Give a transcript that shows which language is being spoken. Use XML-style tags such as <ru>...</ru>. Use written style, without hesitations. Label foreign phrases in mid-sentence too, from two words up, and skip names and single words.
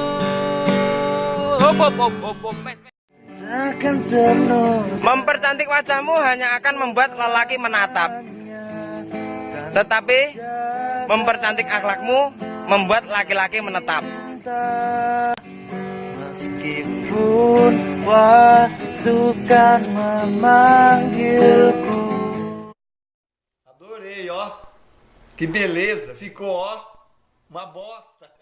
<id>Mempercantik wajahmu hanya akan membuat lelaki menatap, tetapi mempercantik akhlakmu membuat laki-laki menetap. Meskipun waktu kan memanggilku.</id> <pt>Adorei, ó. Que beleza. Ficou, ó. Uma bosta.</pt>